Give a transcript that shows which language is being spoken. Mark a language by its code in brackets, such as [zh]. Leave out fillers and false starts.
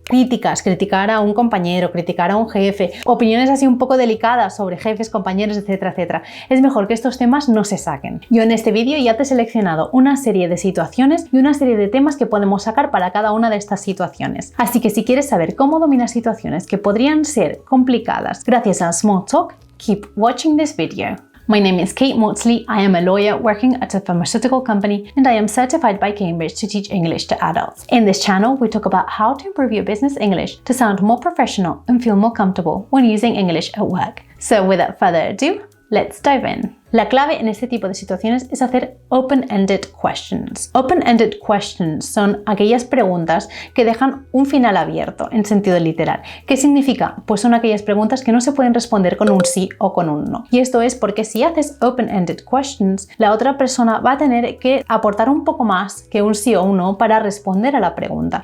[es] Críticas, criticar a un compañero, criticar a un jefe, opiniones así un poco delicadas sobre jefes, compañeros, etcétera, etcétera. Es mejor que estos temas no se saquen. Yo en este vídeo ya te he seleccionado una serie de situaciones y una serie de temas que podemos sacar para cada una de estas situaciones. Así que si quieres saber cómo dominar situaciones que podrían ser complicadas gracias al small talk, [en] keep watching this video. My name is Kate Maudsley. I am a lawyer working at a pharmaceutical company and I am certified by Cambridge to teach English to adults. In this channel, we talk about how to improve your business English to sound more professional and feel more comfortable when using English at work. So without further ado, Let's dive in. [es] La clave en este tipo de situaciones es hacer open-ended questions. Open-ended questions son aquellas preguntas que dejan un final abierto en sentido literal. ¿Qué significa? Pues son aquellas preguntas que no se pueden responder con un sí o con un no. Y esto es porque si haces open-ended questions, la otra persona va a tener que aportar un poco más que un sí o un no para responder a la pregunta.